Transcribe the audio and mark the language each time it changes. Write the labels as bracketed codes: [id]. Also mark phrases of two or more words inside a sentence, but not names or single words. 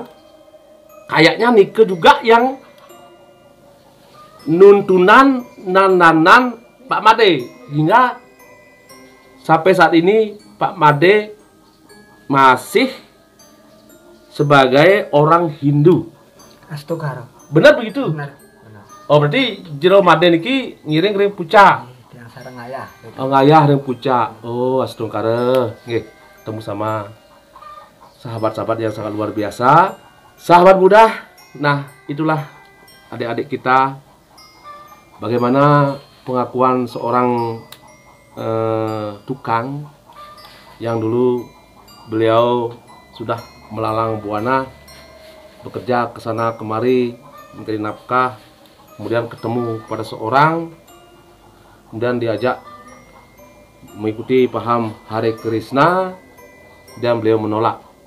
[id] Kayaknya nike juga yang nuntunan nananan Pak Made, hingga sampai saat ini Pak Made masih sebagai orang Hindu. Astungkaro. Benar begitu? Benar. [ban] Oh, berarti Jelomade niki ngiring pucak. Yang sareng ayah. Oh, ngayah ring pucak. Oh, Astungkaro. [id] Nggih, ketemu sama sahabat-sahabat yang sangat luar biasa. Sahabat muda, nah itulah adik-adik kita. Bagaimana pengakuan seorang tukang yang dulu beliau sudah melalang buana, bekerja ke sana kemari mencari nafkah, kemudian ketemu pada seorang, kemudian diajak mengikuti paham Hare Krishna, dan beliau menolak.